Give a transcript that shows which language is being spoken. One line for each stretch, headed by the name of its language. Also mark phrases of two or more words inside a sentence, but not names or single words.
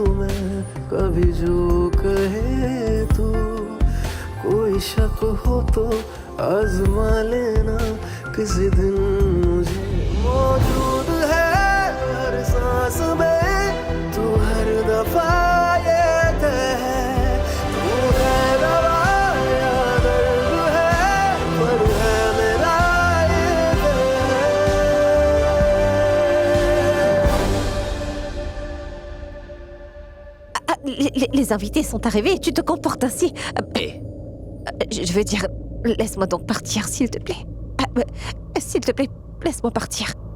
Hindi: मैं कभी जो कहे तू कोई शक हो तो आजमा लेना किसी दिन मुझे मौजूद है हर सांस में तू हर दफा ये है तू है दवा या दर्द है पर है मेरा
French: Les invités sont arrivés et tu te comportes ainsi. Je veux dire, laisse-moi donc partir, s'il te plaît. S'il te plaît, laisse-moi partir.